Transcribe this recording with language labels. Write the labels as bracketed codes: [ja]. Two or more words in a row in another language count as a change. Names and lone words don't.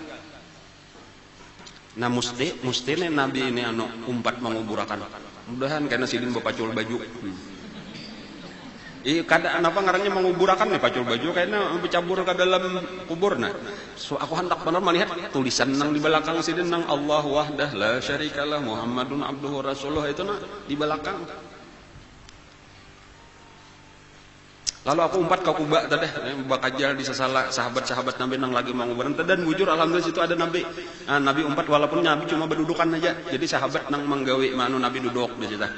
[bjn] Nah mesti nih Nabi ini umpat menguburakan. Mudahan karena Sidin bapacul baju. Kada kenapa ngarannya menguburakan nih pacul baju kayaknya bercabur ke dalam kubur. Nah, so aku hendak benar melihat tulisan nang di belakang Sidin nang [ar] الله وحده لا شريك له محمد عبده رسوله [bjn] itu di belakang. Lalu aku umpat ke Kuba tadi, bakajal di sesala sahabat-sahabat Nabi nang lagi mau berhenti dan bujur alhamdulillah situ ada Nabi. Nah, Nabi umpat walaupun Nabi cuma berdudukan aja. Jadi sahabat nang menggawi manu Nabi duduk di situ.